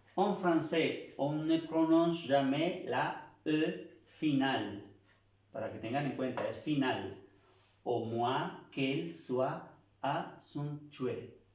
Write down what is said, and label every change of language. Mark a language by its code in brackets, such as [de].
[fr] En français, on ne prononce jamais la E finale. [es] Para que tengan en cuenta, es final. [fr] Au moins qu'elle soit accentuée.